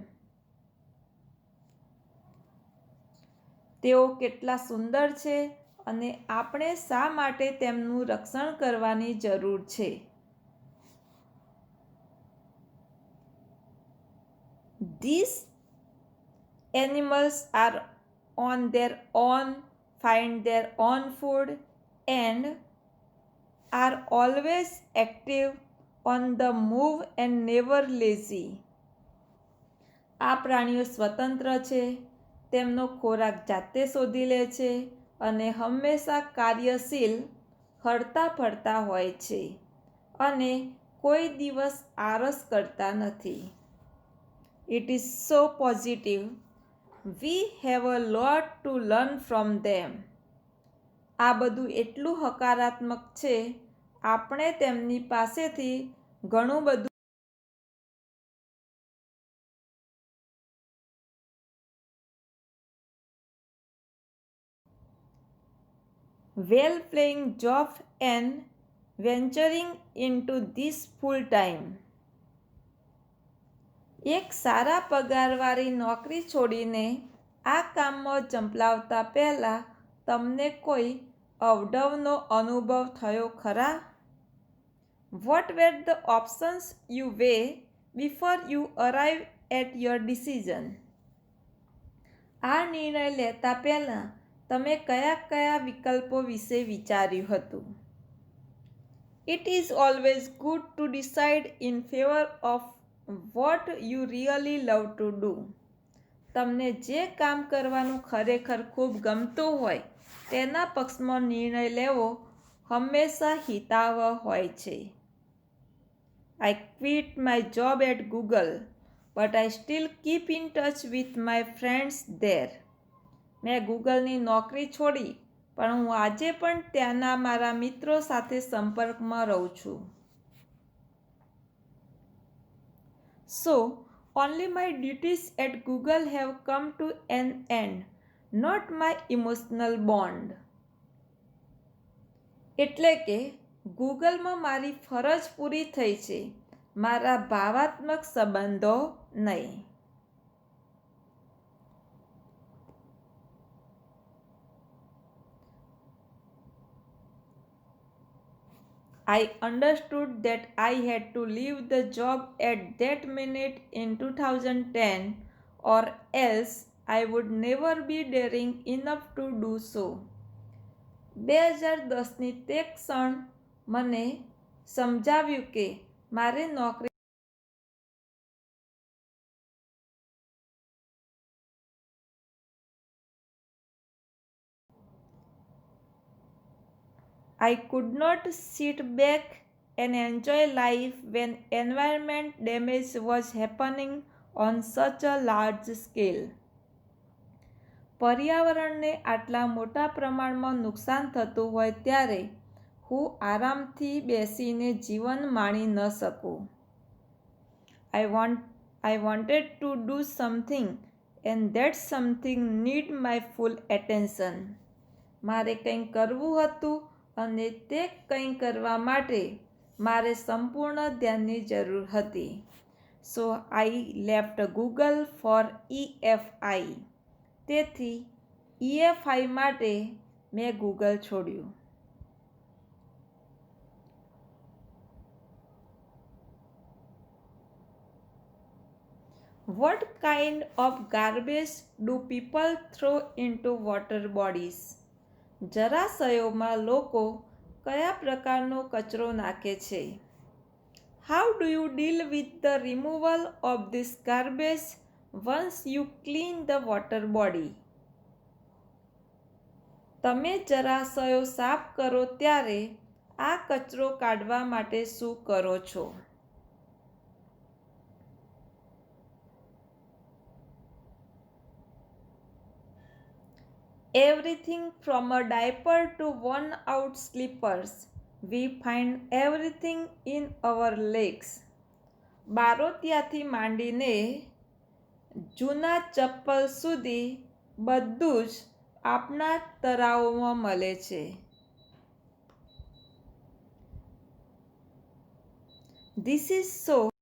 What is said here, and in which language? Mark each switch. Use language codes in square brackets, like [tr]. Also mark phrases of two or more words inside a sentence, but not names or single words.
[gu] તેઓ કેટલા સુંદર છે અને આપણે શા માટે તેમનું રક્ષણ કરવાની જરૂર છે? [en] These animals are on their own, find their own food, and are always active, on the move and never lazy. [gu] આ પ્રાણીઓ સ્વતંત્ર છે, તેમનો ખોરાક જાતે શોધી લે છે અને હંમેશા કાર્યશીલ, હરતા ફરતા હોય છે અને કોઈ દિવસ આળસ કરતા નથી. [en] It is so positive. We have a lot to learn from them. [gu] આ બધું એટલું હકારાત્મક છે, આપણે તેમની પાસેથી ઘણું બધું [en] well playing job and venturing into this full time. [gu] એક સારા પગારવાળી નોકરી છોડીને આ કામમાં ઝંપલાવતા પહેલાં તમને કોઈ અવઢવનો અનુભવ થયો ખરા? [en] What were the options you weighed before you arrived at your decision? [gu] આ નિર્ણય લેતા પહેલાં તમે કયા કયા વિકલ્પો વિશે વિચાર્યું હતું? [en] It is always good to decide in favor of what you really love to do. [gu] તમને જે કામ કરવાનું ખરેખર ખૂબ ગમતું હોય તેના પક્ષમાં નિર્ણય લેવો હંમેશા હિતાવહ હોય છે. [en] I quit my job at Google, but I still keep in touch with my friends there. [gu] મેં ગૂગલની નોકરી છોડી, પણ હું આજે પણ ત્યાંના મારા મિત્રો સાથે સંપર્કમાં રહું છું. [en] So, only my duties at Google have come to an end, not my emotional bond. [gu] એટલે કે ગૂગલમાં મારી ફરજ પૂરી થઈ છે, મારા ભાવાત્મક સંબંધો નહીં. [en] I understood that I had to leave the job at that minute in 2010, or else I would never be daring enough to do so. [gu] 2010ની તે ક્ષણ મને સમજાવ્યું કે મારે નોકરી [en] I could not sit back and enjoy life when environment damage was happening on such a large scale. [gu] પર્યાવરણને આટલા મોટા પ્રમાણમાં નુકસાન થતું હોય ત્યારે હું આરામથી બેસીને જીવન માણી ન શકું. [en] I wanted to do something, and that something need my full attention. [gu] મારે કંઈ કરવું હતું અને તે કંઈ કરવા માટે મારે સંપૂર્ણ ધ્યાનની જરૂર હતી. [en] So I left Google for EFI. [gu] તેથી EFI માટે મેં ગૂગલ છોડ્યું. [en] What kind of garbage do people throw into water bodies? [gu] જળાશયોમાં લોકો કયા પ્રકારનો કચરો નાખે છે? [en] How do you deal with the removal of this garbage once you clean the water body? [gu] તમે જળાશયો સાફ કરો ત્યારે આ કચરો કાઢવા માટે શું કરો છો? [en] Everything from a diaper to worn out slippers. We find everything in our legs. [gu] બારોતિયાથી માંડીને જૂના ચપ્પલ સુધી બધું જ આપણા તરાઓમાં મળે છે. [en] This is so